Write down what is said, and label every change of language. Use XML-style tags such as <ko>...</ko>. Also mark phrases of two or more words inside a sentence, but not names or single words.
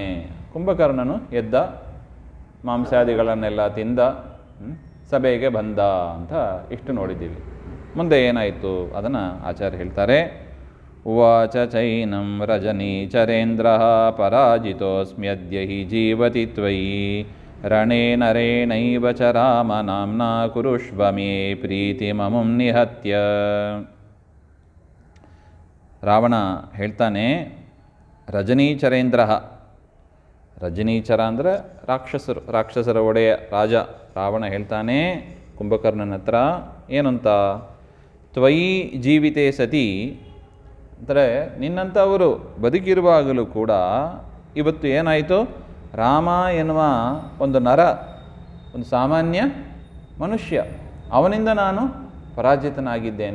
<kn>ಕುಂಭಕರ್ಣನು ಎದ್ದ, ಮಾಂಸಾದಿಗಳನ್ನೆಲ್ಲ ತಿಂದ, ಸಭೆಗೆ ಬಂದ ಅಂತ ಇಷ್ಟು ನೋಡಿದ್ದೀವಿ. ಮುಂದೆ ಏನಾಯಿತು ಅದನ್ನು ಆಚಾರ್ಯ ಹೇಳ್ತಾರೆ.</kn> <sa>ಉವಾಚ ಚೈನಂ ರಜನೀಚರೇಂದ್ರ ಪರಾಜಿತೋಸ್ಮ್ಯದ್ಯ ಹಿ ಜೀವತಿ ತ್ವಯಿ ರಣೇ ನರೇಣೈವ ಚ ರಾಮ ನಾಮ್ನಾ ಕುರುಷ್ವ ಮೇ ಪ್ರೀತಿಮಮುಂ ನಿಹತ್ಯ.</sa> <kn>ರಾವಣ ಹೇಳ್ತಾನೆ, ರಜನೀಚರೇಂದ್ರ, ರಜನೀಚರ ಅಂದರೆ ರಾಕ್ಷಸರ ಒಡೆಯ ರಾಜ ರಾವಣ ಹೇಳ್ತಾನೆ ಕುಂಭಕರ್ಣನ ಹತ್ರ ಏನಂತ,</kn> <sa>ತ್ವಯಿ ಜೀವಿತೆ ಸತಿ,</sa> <kn>ಅಂದರೆ ನಿನ್ನಂಥವರು ಬದುಕಿರುವಾಗಲೂ ಕೂಡ ಇವತ್ತು ಏನಾಯಿತು, ರಾಮ ಎನ್ನುವ ಒಂದು ನರ, ಒಂದು ಸಾಮಾನ್ಯ ಮನುಷ್ಯ, ಅವನಿಂದ ನಾನು ಪರಾಜಿತನಾಗಿದ್ದೇನೆ.</kn>